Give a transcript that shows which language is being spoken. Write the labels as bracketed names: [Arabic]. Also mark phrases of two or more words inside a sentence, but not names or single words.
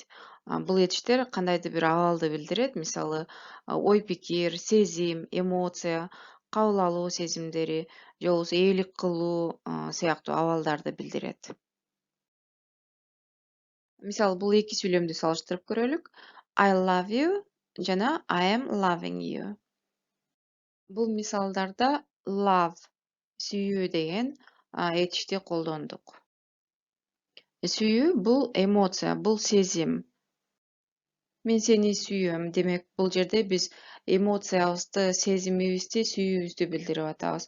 [Kyrgyz] Бул этиштер кандайдыр бир абалды билдирет. Мисалы, ой пикир, сезим, эмоция, кабыл алуу сезимдери же болбосо ээлик кылуу сыяктуу абалдарды билдирет. Мисалы, бул эки сүйлөмдү салыштырып көрөлүк. [English] I love you жана I am loving you. [Kyrgyz] Бул мисалдарда love, сүйүү деген этишти колдондук. Сүйүү бул эмоция, бул сезим. Мен сени сүйөм. Демек, бул жерде биз эмоциябызды, сезимибизди, сүйүүбүздү билдирип атабыз.